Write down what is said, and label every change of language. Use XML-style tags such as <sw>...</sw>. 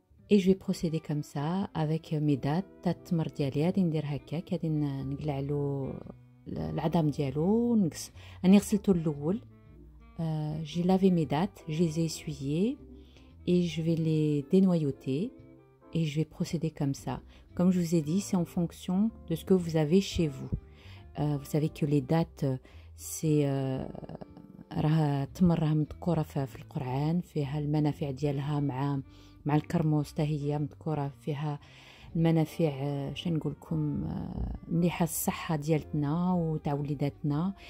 <fr>Et je vais procéder comme ça avec mes dattes.</fr> <ar>تاع التمر ديالي غادي ندير هكاك، غادي نقلع له العظام ديالو ونقص. راني غسلته الاول.</ar> <fr>J'ai lavé mes dattes, je les ai essuyées et je vais les dénoyauter et je vais procéder comme ça. Comme je vous ai dit, c'est en fonction de ce que vous avez chez vous. Vous savez que les dattes, c'est</fr> <ar>راه التمر راه مذكوره في القرآن، فيها المنافع ديالها مع الكرموس حتى هي مذكوره فيها المنافع. شنو نقول لكم، مليحه الصحه ديالتنا وتاع وليداتنا.</ar>